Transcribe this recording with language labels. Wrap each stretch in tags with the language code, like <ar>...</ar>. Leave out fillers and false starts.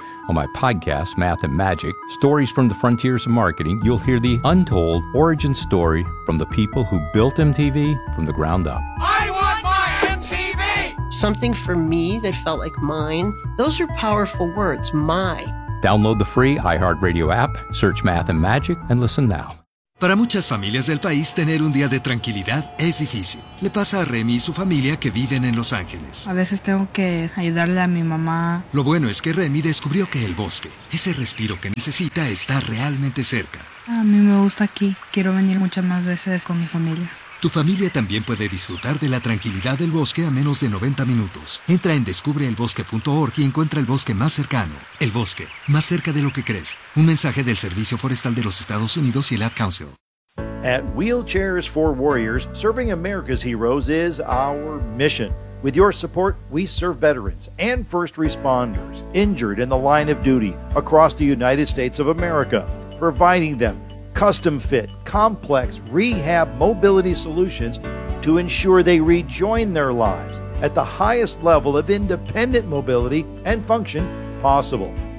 <en>On my podcast, Math and Magic, Stories from the Frontiers of Marketing, you'll hear the untold origin story from the people who built MTV from the ground up. I want my MTV! Something for me that felt like mine. Those are powerful words, my. Download the free iHeartRadio app, search Math and Magic, and listen now.</en> <es>Para muchas familias del país, tener un día de tranquilidad es difícil. Le pasa a Remy y su familia que viven en Los Ángeles. A veces tengo que ayudarle a mi mamá. Lo bueno es que Remy descubrió que el bosque, ese respiro que necesita, está realmente cerca. A mí me gusta aquí. Quiero venir muchas más veces con mi familia. Tu familia también puede disfrutar de la tranquilidad del bosque a menos de 90 minutos. Entra en descubreelbosque.org y encuentra el bosque más cercano. El bosque, más cerca de lo que crees. Un mensaje del Servicio Forestal de los Estados Unidos y el Ad Council.</es> <en>At Wheelchairs for Warriors, serving America's heroes is our mission. With your support, we serve veterans and first responders injured in the line of duty across the United States of America, providing them custom fit, complex rehab mobility solutions to ensure they rejoin their lives at the highest level of independent mobility and function possible.</en>